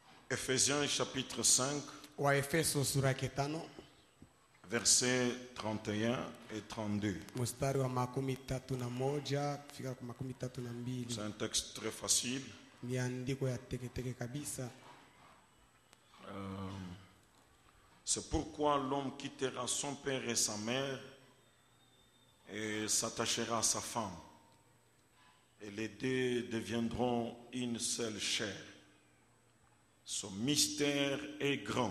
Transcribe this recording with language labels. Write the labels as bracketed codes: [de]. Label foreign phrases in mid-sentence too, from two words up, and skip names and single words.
[fr] Ephésiens chapitre 5, [sw] Waefeso sura ya 5 [fr] versets 31 et 32. [sw] mstari wa 31 kufika kwa 32. [fr] C'est un texte très facile. [sw] Ni andiko ya teketeke kabisa. [fr] C'est pourquoi l'homme quittera son père et sa mère et s'attachera à sa femme. Et les deux deviendront une seule chair. Ce mystère est grand.